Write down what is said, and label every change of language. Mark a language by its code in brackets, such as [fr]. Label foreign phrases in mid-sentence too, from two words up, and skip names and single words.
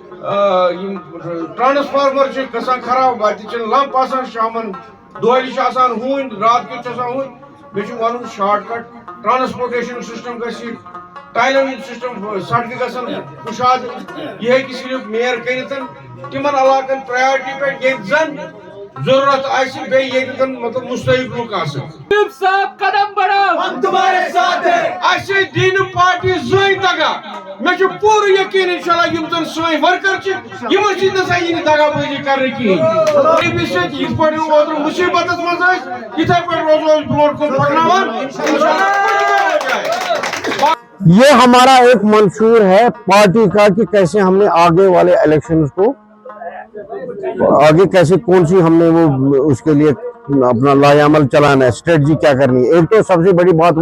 [ks] ٹرانسفارمر چھِ گژھان خراب وتہِ چھِ لمپ آسان شامن دۄہلہِ چھِ آسان ہوٗنۍ رات کیُتھ چھُ آسان ہوٗنۍ بیٚیہِ چھُ ونُن [en] short cut transportation system [ks] گژھِ ٹایلن ہُنٛد سسٹم سڑکہٕ گژھن کُشاد یہ ہیٚکہِ صرف میر کٔرِتھ تِمن علاقن پریارٹی پٮ۪ٹھ ییٚتہِ زن ضرورت آسہِ بیٚیہِ ییٚتہِ زن مطلب مستحق لُکھ آسن [ur] صاحب قدم بڑھاؤ ہم تمہارے ساتھ ہیں [ks] اَسہِ دی نہٕ پارٹی زٕہٕنۍ دگا مےٚ چھُ پوٗرٕ یقیٖن اِنشاءاللہ یِم زن سٲنۍ ورکر چھِ یِمن سۭتۍ نسا یی نہٕ دگا بٲزی کرنہٕ کِہیٖنۍ غریٖبی سۭتۍ یِتھ پٲٹھۍ اوترٕ مُصیٖبتس منٛز ٲسۍ یِتھے پٲٹھۍ روزو أسۍ برونٛٹھ کُن پکناوان [ur] یہ ہمارا ایک منشور ہے پارٹی کا کہ کیسے ہم نے آگے والے الیکشنز کو آگے کیسے کون سی ہم نے وہ اس کے لیے اپنا لائحہ عمل چلانا ہے اسٹریٹجی کیا کرنی ہے ایک تو سب سے بڑی بات